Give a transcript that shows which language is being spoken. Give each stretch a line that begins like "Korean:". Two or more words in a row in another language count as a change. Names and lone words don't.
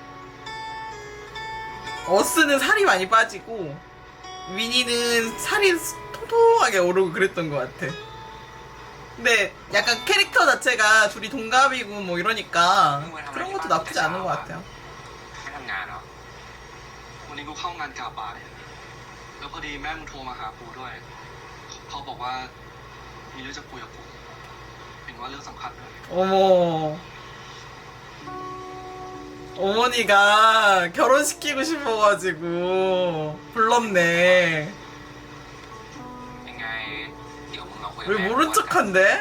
Korean: 어스는 살이 많이 빠지고 위니는 살이 통통하게 오르고 그랬던 것 같아. 근데 약간 캐릭터 자체가 둘이 동갑이고 뭐 이러니까 그런 것도 나쁘지 않은 것 같아요.
Thai: ไม่ทำงานเหรอ วันนี้กูเข้างานกาบ่ายแล้วพอดีแม่มึงโทรมาหากูด้วย เขาบอกว่ามีเรื่องจะคุยกับกูเห็นว่าเรื่องสำคัญด้วย
Korean: 어머. 어머니가 결혼시키고 싶어가지고 불렀네.
Thai: ยังไงเดี๋ยวมึงลองคุยกับ
Korean: 왜
Thai: แม่
Korean: 모른 척한데?